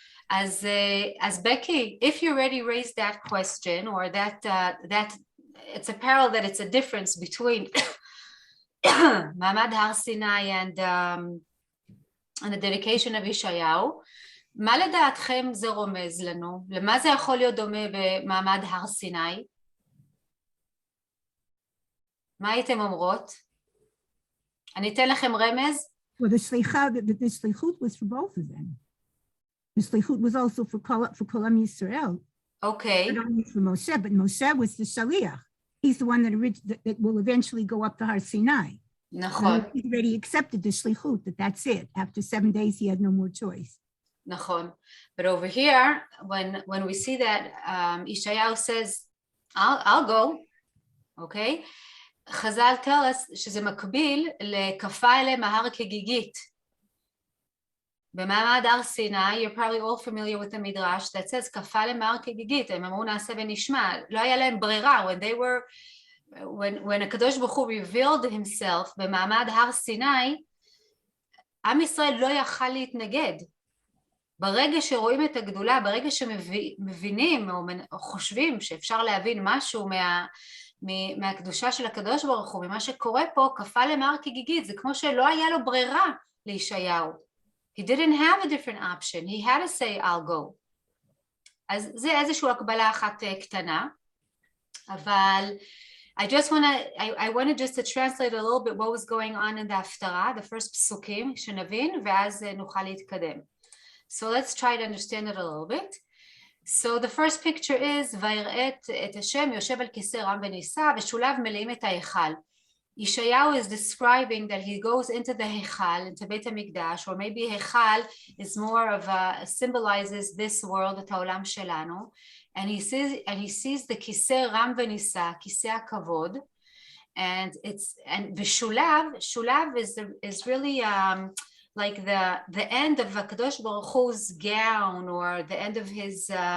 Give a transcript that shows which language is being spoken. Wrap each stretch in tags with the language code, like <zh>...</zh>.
<en>As Becky, if you already raised that question, or that it's a parallel, that it's a difference between מעמד הר סיני and the dedication of ישעיהו,</en> <he>מה לדעתכם זה רומז לנו? למה זה יכול להיות דומה במעמד הר סיני? מה הייתם אומרות? אני אתן לכם רמז?</he> <en>Well, the slichut was for both of them. The slichut was also for Kol Am Yisrael. Okay. Not only for Moshe, but Moshe was the shaliach. He's the one that will eventually go up to Har Sinai.</en> <he>נכון.</he> <en>He already accepted the shlichut, that's it. After 7 days, he had no more choice.</en> <he>נכון.</he> <en>But over here, when we see that Yeshayahu says, I'll go, okay?</en> <he>חז"ל</he> <en>tell us</en> <he>שזה מקביל לכפה אליהם ההר כגיגית. במעמד הר סיני,</he> <en>you're probably all familiar with the midrash that says</en> <he>כפה אליהם ההר כגיגית, הם אמרו נעשה ונשמע, לא היה להם ברירה, when הקדוש ברוך הוא</he> <en>revealed himself</en> <he>במעמד הר סיני, עם ישראל לא יכל להתנגד. ברגע שרואים את הגדולה, ברגע שמבינים או חושבים שאפשר להבין משהו מהקדושה של הקדוש ברוך הוא, ממה שקורה פה, כפה למהר כגיגית, זה כמו שלא היה לו ברירה לישעיהו.</he> <en>He didn't have a different option, he had to say I'll go.</en> <he>אז זה איזושהי הקבלה אחת קטנה, אבל</he> <en>I want to just to translate a little bit what was going on in the הפטרה, the first פסוקים,</en> <he>שנבין, ואז נוכל להתקדם.</he> <en>So let's try to understand it a little bit. So the first picture is,</en> <he>ויראה את השם יושב על כיסא רם ונישא, ושוליו מלאים את ההיכל.</he> <en>ישעיהו is describing that he goes into the היכל, into בית המקדש, or maybe היכל is more of a, symbolizes this world,</en> <he>את העולם שלנו,</he> <en>and he sees the כיסא רם ונישא, כיסא הכבוד, and ושולב is really like the end of הקדוש ברוך hu's gown, or the end of his</en>